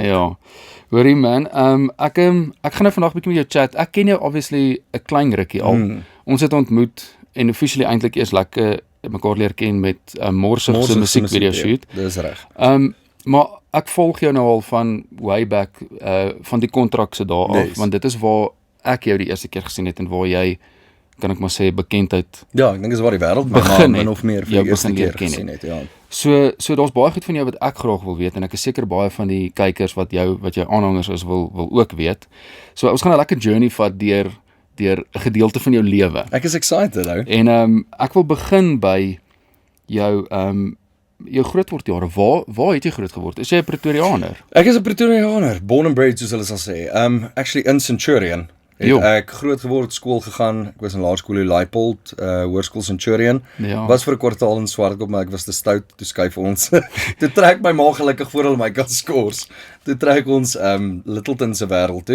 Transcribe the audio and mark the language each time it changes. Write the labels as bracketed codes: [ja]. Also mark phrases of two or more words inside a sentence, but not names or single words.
[af] Ja. Hoorie man, ek gaan nou vandag 'n bietjie met jou chat. Ek ken jou obviously 'n klein rukkie al. Ons het ontmoet en officially eintlik eers lekker mekaar leer ken met 'n Morsig se musiekvideo shoot. Dis reg. Maar ek volg jou nou al van way back van die kontrak se dae af, want dit is waar ek jou die eerste keer gesien het en waar jy kan ek maar sê bekendheid. Ja, ek dink dis waar die wêreld begin min of meer vir jou die eerste begin leer keer ken gesien het, ja. So daar's baie goed van jou wat ek graag wil weet en ek is seker baie van die kykers wat jou aanhangers is wil ook weet. So ons gaan 'n lekker journey vat deur 'n gedeelte van jou lewe. Ek is excited ou. En ek wil begin by jou jou grootwordjare. Waar het jy groot geword? Is jy 'n Pretoriaaner? Ek is 'n Pretoriaaner, [en] born and bred [af] soos hulle sal sê. [en] Actually in Centurion. [af] Het ek groot geword, skool gegaan. Ek was in laerskool in Leipold, hoërskool Centurion. Ja. Was vir 'n kwartaal in Swartkop, maar ek was te stout, toe skuif ons. Toe trek my ma gelukkig voor hulle my kan skors. Toe trek ons Littleton se wêreld toe.